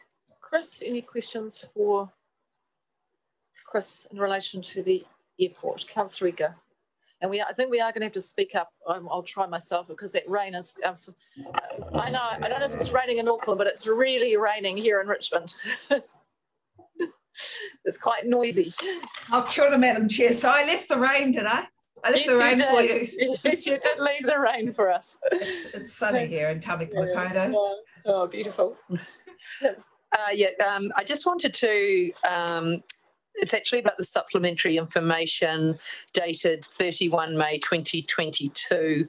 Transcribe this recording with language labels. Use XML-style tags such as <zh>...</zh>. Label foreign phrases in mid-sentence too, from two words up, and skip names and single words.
<en>Chris, any questions for Chris in relation to the airport? Councillor Rika. And I think we are going to have to speak up. I'll try myself because that rain is, I know, I don't know if it's raining in Auckland, but it's really raining here in Richmond. It's quite noisy.</en> <mi>Oh, kia ora,</mi> <en>Madam Chair. So I left the rain, did I? I left the rain for you. Yes, you did leave the rain for us. It's sunny here in Tamaki. Oh, beautiful. I just wanted to, it's actually about the supplementary information dated 31 May 2022.</en>